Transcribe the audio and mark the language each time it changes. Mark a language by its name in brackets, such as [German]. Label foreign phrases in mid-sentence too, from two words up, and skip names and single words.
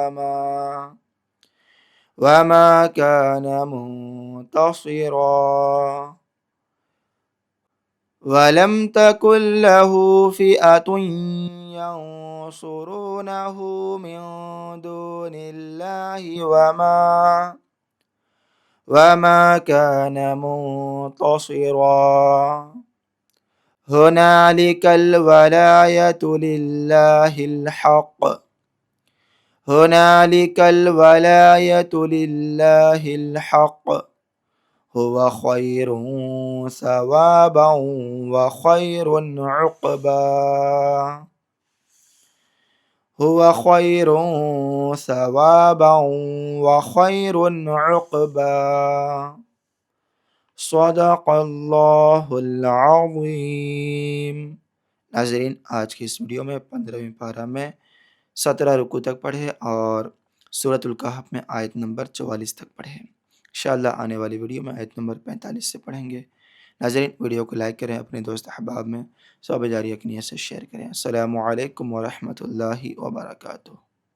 [Arabic] وما كان منتصرا ولم تكن له فئة ينصرونه من دون الله وما كان منتصرا هنالك الولاية لله الحق هنالك الولاية لله الحق هو خير ثوابا وخير عقبا هو خير ثوابا وخير عقبا صدق الله العظيم. [Hindi] नाज़रीन, आज की इस वीडियो में 15वीं पारा में 17 रुकू तक पढ़े और सूरतुल कहफ में आयत नंबर 44 तक पढ़े। इंशाअल्लाह आने वाली वीडियो में आयत नंबर 45 से पढ़ेंगे। नाज़रीन, वीडियो को लाइक करें, अपने दोस्त अहबाब में सवाब जारिया की नियत से शेयर करें। [Arabic] السلام عليكم ورحمة الله وبركاته.